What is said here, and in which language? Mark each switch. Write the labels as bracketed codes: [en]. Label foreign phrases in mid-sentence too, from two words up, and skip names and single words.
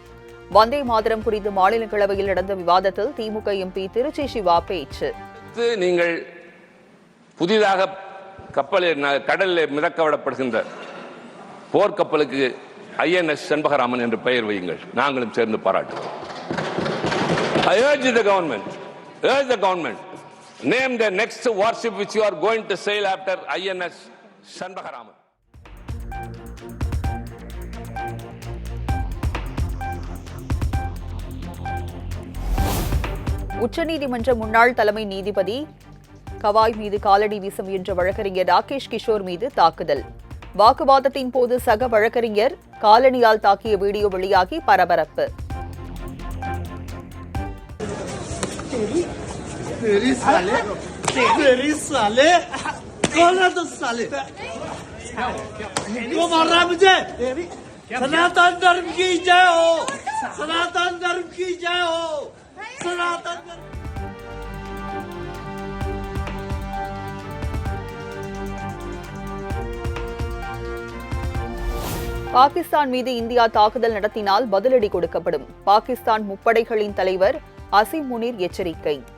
[ta] வந்தே மாதரம் குறித்து மாநிலங்களவையில் நடந்த விவாதத்தில் திமுக எம்பி திருச்சி சிவா பேச்சு. நீங்கள் புதிதாக கடலில் மிதக்க விடப்படுகின்ற போர்க்கப்பலுக்கு INS செண்பகராமன் என்று பெயர் வையுங்கள், நாங்களும் சேர்ந்து பாராட்டுவோம். [en] I urge the government, name the next warship which you are going to sail after INS செண்பகராமன். [ta] உச்சநீதிமன்ற முன்னாள் தலைமை நீதிபதி கவாய் மீது காலடி வீச முயன்ற வழக்கறிஞர் ராகேஷ் கிஷோர் மீது தாக்குதல். வாக்குவாதத்தின் போது சக வழக்கறிஞர் காலணியால் தாக்கிய வீடியோ வெளியாகி பரபரப்பு. [hi] सनातन धर्म की जय हो, सनातन धर्म की जय हो, सनातन धर्म. [ta] பாகிஸ்தான் மீது இந்தியா தாக்குதல் நடத்தினால் பதிலடி கொடுக்கப்படும். பாகிஸ்தான் முப்படைகளின் தலைவர் அசிம் முனீர் எச்சரிக்கை.